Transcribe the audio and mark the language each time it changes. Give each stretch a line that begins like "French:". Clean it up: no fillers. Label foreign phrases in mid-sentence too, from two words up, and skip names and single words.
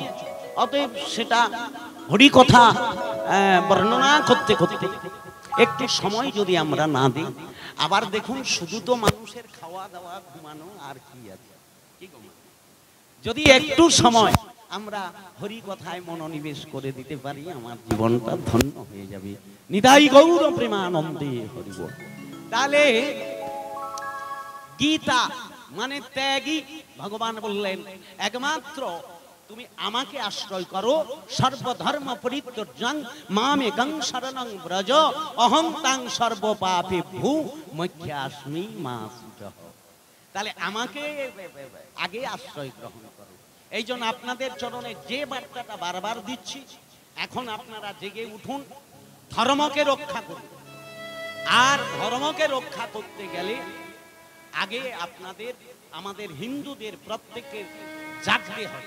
Bangla: অতএব সেটা হরি কথা বর্ণনা করতে করতে একটু সময় যদি আমরা না দিই, আবার দেখুন শুধু তো মানুষের খাওয়া দাওয়া ঘুমানো আর কি আছে, যদি একটু সময় আমরা হরি কথায় মনোনিবেশ করে দিতে পারি, আমার জীবনটা ধন্য হয়ে যাবে। নিতাই গৌর প্রেমানন্দে হরি বল। তাহলে গীতা মানে ত্যাগী। ভগবান বললেন, একমাত্র তুমি আমাকে আশ্রয় করো,
Sanskrit: সর্বধর্ম পরিত্যাজ্যং মামেকং শরণং ব্রজ, অহং তাং সর্বপাপেভ্যো মোক্ষাস্মি মা শুচঃ।
Bangla: তাহলে আমাকে আগে আশ্রয় গ্রহণ করো। এই জন্য আপনাদের চরণে যে বার্তাটা বারবার দিচ্ছি, এখন আপনারা জেগে উঠুন, ধর্মকে রক্ষা করুন। আর ধর্মকে রক্ষা করতে গেলে আগে আপনাদের, আমাদের হিন্দুদের প্রত্যেকের জাগতে হবে।